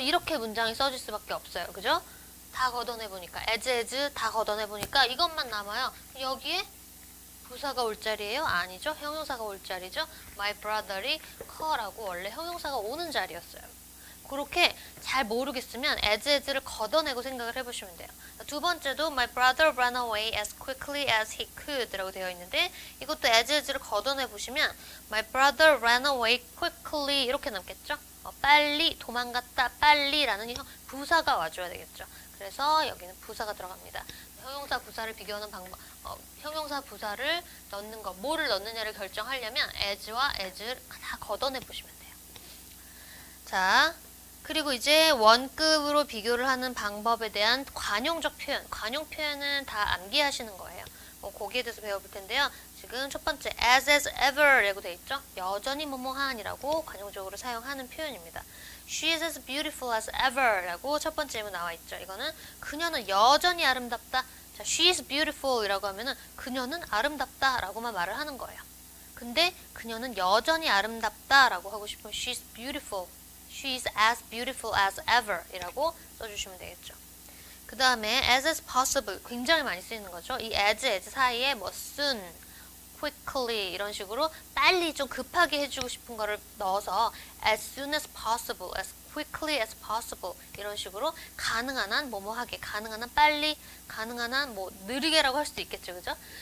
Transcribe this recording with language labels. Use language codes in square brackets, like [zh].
[ko] 이렇게 문장이 써질 수밖에 없어요. 그죠? 다 걷어내보니까 as 다 걷어내보니까 이것만 남아요. 여기에 부사가 올 자리예요? 아니죠. 형용사가 올 자리죠. My brother이 커라고 원래 형용사가 오는 자리였어요. 그렇게 잘 모르겠으면 as를 걷어내고 생각을 해보시면 돼요. 두 번째도 [en] My brother ran away as quickly as he could [ko] 라고 되어 있는데 이것도 as를 걷어내보시면 [en] My brother ran away quickly [ko] 이렇게 남겠죠. 빨리 도망갔다 빨리라는 부사가 와줘야 되겠죠. 그래서 여기는 부사가 들어갑니다. 형용사 부사를 비교하는 방법, 형용사 부사를 넣는 거, 뭐를 넣느냐를 결정하려면 as와 as를 다 걷어내 보시면 돼요. 자, 그리고 이제 원급으로 비교를 하는 방법에 대한 관용적 표현, 관용 표현은 다 암기하시는 거예요. 거기에 대해서 배워볼 텐데요. 지금 첫 번째 as ever 라고 되어 있죠. 여전히 뭐뭐한이라고 관용적으로 사용하는 표현입니다. [en] She is as beautiful as ever [ko] 라고 첫 번째 예문 나와 있죠. 이거는 그녀는 여전히 아름답다. 자, [en] she is beautiful [ko] 이라고 하면은 그녀는 아름답다 라고만 말을 하는 거예요. 근데 그녀는 여전히 아름답다 라고 하고 싶으면 [en] she is beautiful. She is as beautiful as ever [ko] 이라고 써주시면 되겠죠. 그 다음에 as possible 굉장히 많이 쓰이는 거죠. 이 as 사이에 뭐 soon, quickly 이런 식으로 빨리 좀 급하게 해주고 싶은 거를 넣어서 [en] as soon as possible, as quickly as possible [ko] 이런 식으로 가능한 한 뭐뭐하게, 가능한 한 빨리, 가능한 한 뭐 느리게라고 할 수도 있겠죠. 그죠?